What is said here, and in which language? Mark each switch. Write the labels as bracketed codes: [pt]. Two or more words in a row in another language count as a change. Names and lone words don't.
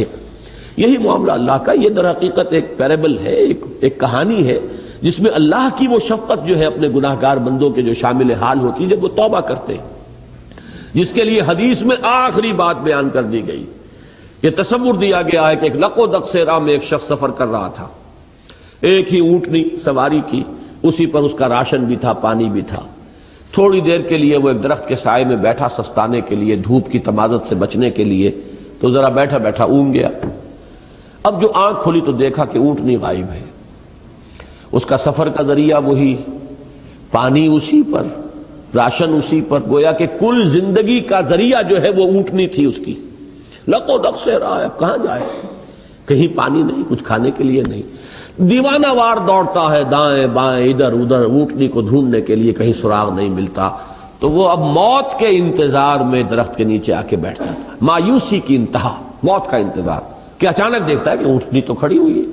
[ur] یہی معاملہ اللہ کا، یہ در حقیقت ایک پیرابل ہے، ایک کہانی ہے جس میں اللہ کی وہ شفقت جو ہے اپنے گناہگار بندوں کے جو شامل حال ہوتی ہے جب وہ توبہ کرتے ہیں، جس کے لیے حدیث میں آخری بات بیان کر دی گئی. یہ تصور دیا گیا ہے کہ ایک لق و دق سے راہ میں ایک شخص سفر کر رہا تھا، ایک ہی اونٹنی سواری کی، اسی پر اس کا راشن بھی تھا، پانی بھی تھا. تھوڑی دیر کے لیے وہ ایک درخت کے سائے میں بیٹھا سستانے کے لیے، دھوپ کی تمازت سے بچنے کے لیے، تو ذرا بیٹھا بیٹھا اونگ گیا. اب جو آنکھ کھلی تو دیکھا کہ اونٹنی غائب ہے. اس کا سفر کا ذریعہ وہی، پانی اسی پر، راشن اسی پر، گویا کہ کل زندگی کا ذریعہ جو ہے وہ اونٹنی تھی اس کی. لق و دق سے رہا ہے، اب کہاں جائے؟ کہیں پانی نہیں، کچھ کھانے کے لیے نہیں. دیوانہ وار دوڑتا ہے دائیں بائیں ادھر ادھر اونٹنی کو ڈھونڈنے کے لیے، کہیں سراغ نہیں ملتا. تو وہ اب موت کے انتظار میں درخت کے نیچے آ کے بیٹھ جاتا ہے. مایوسی کی انتہا، موت کا انتظار کہ اچانک دیکھتا ہے کہ اونٹنی تو کھڑی ہوئی ہے.